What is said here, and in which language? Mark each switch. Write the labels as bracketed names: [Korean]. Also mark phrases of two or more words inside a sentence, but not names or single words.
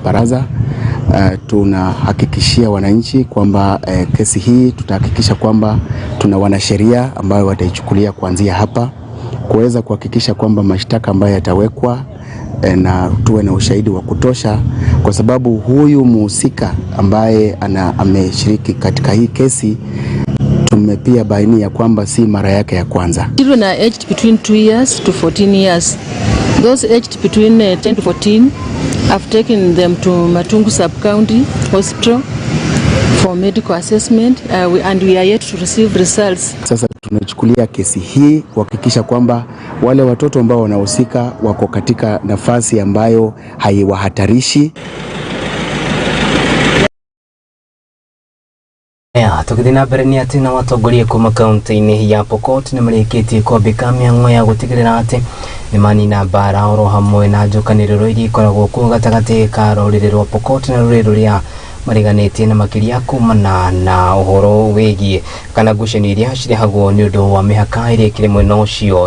[Swahili] Baraza tunahakikishia wananchi kwamba kesi hii tutahakikisha kwamba tuna wanasheria ambao wataichukulia kuanzia hapa kuweza kuhakikisha kwamba mashtaka ambayo yatawekwa na tuwe na ushahidi wa kutosha, kwa sababu huyu mhusika ambaye ameshiriki katika hii kesi tumepia baini ya kwamba si mara yake ya kwanza. [English] Children are aged between 2 years to 14 years. Those aged between 10 to 14, I've taken them to Matungu Sub-County Hospital for medical assessment and we are yet to receive results. [Swahili] Sasa tunachukulia kesi hii kuhakikisha kwamba wale watoto ambao wanahusika wako katika nafasi ambayo haiwahatarishi. [Kikuyu] Tukithina mbere ni ati na watongoria kuma kaunti-ini ya Pokot ni marĩkĩtie kwambĩka mĩhang'o ya gũtigĩrĩra atĩ nĩ manina mbara oro hamwe na njũkanĩrĩro iria ikoragwo kuo gatagatĩ ka rũrĩrĩ rwa Pokot na rũrĩrĩ rũrĩa mariganĩtie na makĩria kumana na ũhoro wĩgiĩ kana ngucanio iria cirehagwo nĩ ũndũ wa mĩhaka ĩrĩa ĩkĩrĩ mwena ũcio.